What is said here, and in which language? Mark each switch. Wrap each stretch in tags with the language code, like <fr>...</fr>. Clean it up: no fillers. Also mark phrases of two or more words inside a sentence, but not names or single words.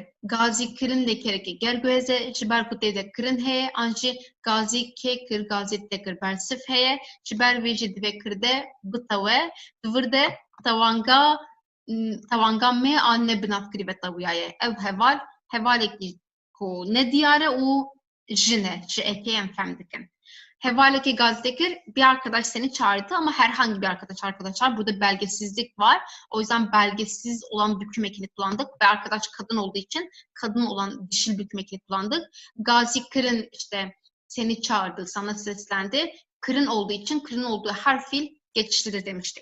<ku>Gazî kirin lêkereke gerguheze ji ber ku tê de kirin heye an jî gazî kê kir gazî te kir bersif heye ji ber vê jî divê kirde bitewe divir de tewanga me an ne binavkirî ve tewîyaye. Ew hevalekî ku ne diyare û jin e ji ekê em fehm dikin. Hevaleke gazetekir</ku> <tr>bir arkadaş seni çağırdı ama herhangi bir arkadaş arkadaşlar. Burada belgesizlik var. O yüzden belgesiz olan büküm ekini kullandık ve arkadaş kadın olduğu için kadın olan dişil büküm ekini kullandık.</tr> <ku>Gazi kırın</ku> <tr>işte seni çağırdı, sana seslendi. Kırın olduğu için kırın olduğu her fiil geçişlidir demiştik.</tr>